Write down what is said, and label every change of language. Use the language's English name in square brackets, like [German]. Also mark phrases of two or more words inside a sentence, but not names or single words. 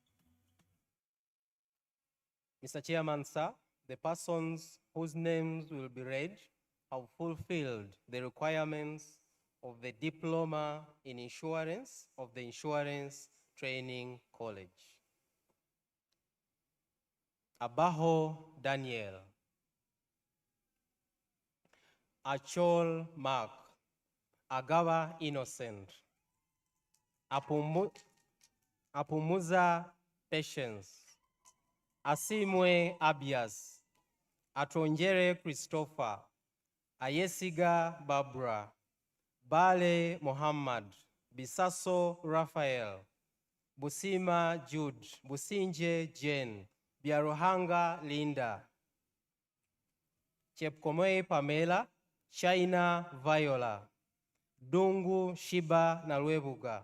[English] Chairman, sir, The persons whose names will be read have fulfilled the requirements of the Diploma in Insurance of the Insurance Training College. Abaho Daniel. Achol Mark. Agawa Innocent. Apumuza Patience. Asimwe Abias. Atronjere Christopher. Ayesiga Barbara. Bale Muhammad. Bisaso Raphael. Busima Jude. Businje Jane. Biaruhanga Linda. Chepkomei Pamela. China Viola. Dungu Shiba Nalwebuga.